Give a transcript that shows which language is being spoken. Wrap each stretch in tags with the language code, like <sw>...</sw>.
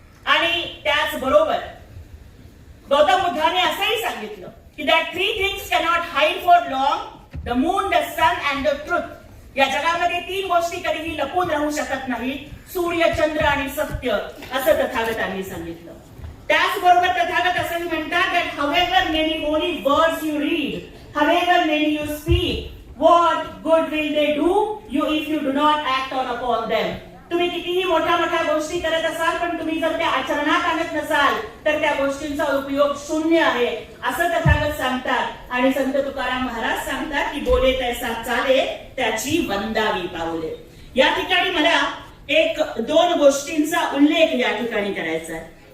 <mr>आणि त्याचबरोबर गौतम बुद्धाने असंही सांगितलं की</mr> <en>That three things cannot hide for long, the moon, the sun and the truth.</en> <mr>या जगामध्ये तीन गोष्टी कधीही लपून राहू शकत नाहीत, सूर्य, चंद्र आणि सत्य, असं तथागतांनी सांगितलं. त्याचबरोबर तथागत असंही म्हणतात</mr> <en>that however many holy words you read, however many you speak, what good will they do you if you do not act on upon them.</en> <mr>तुम्ही कितीही मोठ्या मोठ्या गोष्टी करत असाल पण तुम्ही जर त्या आचरणात आणत नसाल तर त्या गोष्टींचा उपयोग शून्य आहे, असं तथागत सांगतात. आणि संत तुकाराम महाराज सांगतात की बोले तैसा चाले त्याची वंदावी पाऊले. या ठिकाणी मला एक दोन गोष्टींचा उल्लेख या ठिकाणी करायचा आहे.</mr>